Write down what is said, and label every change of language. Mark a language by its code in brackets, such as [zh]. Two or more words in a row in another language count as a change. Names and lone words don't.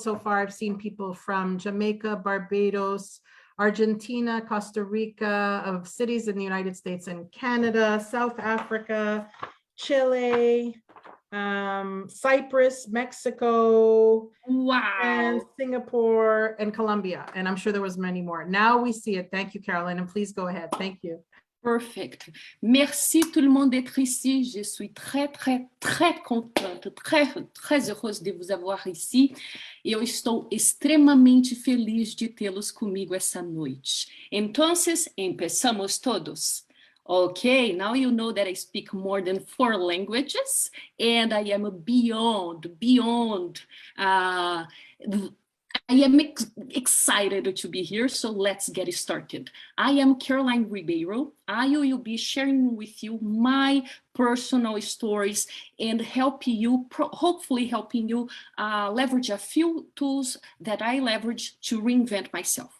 [en] So far, I've seen people from Jamaica, Barbados, Argentina, Costa Rica, of cities in the United States and Canada, South Africa, Chile, Cyprus, Mexico, wow, and Singapore and Colombia. And I'm sure there was many more. Now we see it. Thank you, Caroline. And please go ahead. Thank you. Perfect. [fr] Merci tout le monde d'être ici. Je suis très contente, très heureuse de vous avoir ici. [pt] E eu estou extremamente feliz de tê-los comigo essa noite. [es] Então, empezamos todos. [en] Okay, now you know that I speak more than 4 languages and I am beyond. I am excited to be here, so let's get started. I am Caroline Ribeiro. I will be sharing with you my personal stories and hopefully helping you leverage a few tools that I leverage to reinvent myself.